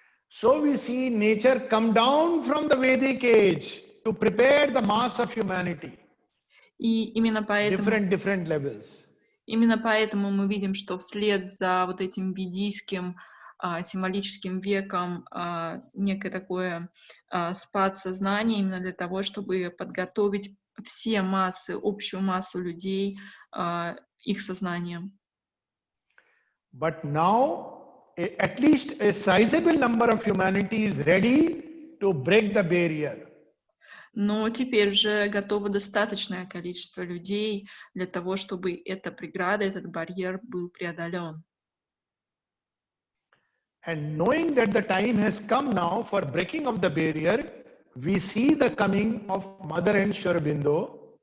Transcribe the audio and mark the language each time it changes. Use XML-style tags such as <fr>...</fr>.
<en>So we see nature come down from the Vedic age to prepare the mass of humanity.</en> <ru>И именно поэтому,</ru> <en>Different levels.</en> <ru>именно поэтому мы видим, что вслед за вот этим ведийским символическим веком некое такое спад сознания именно для того, чтобы подготовить все массы, общую массу людей, их сознанием.</ru> <en>But now, at least a sizable number of humanity is ready to break the barrier.</en> <ru>Но теперь уже готово достаточное количество людей для того, чтобы эта преграда, этот барьер был преодолен.</ru> <en>And knowing that the time has come now for breaking of the barrier, we see the coming of Mother and Sri Aurobindo.</en>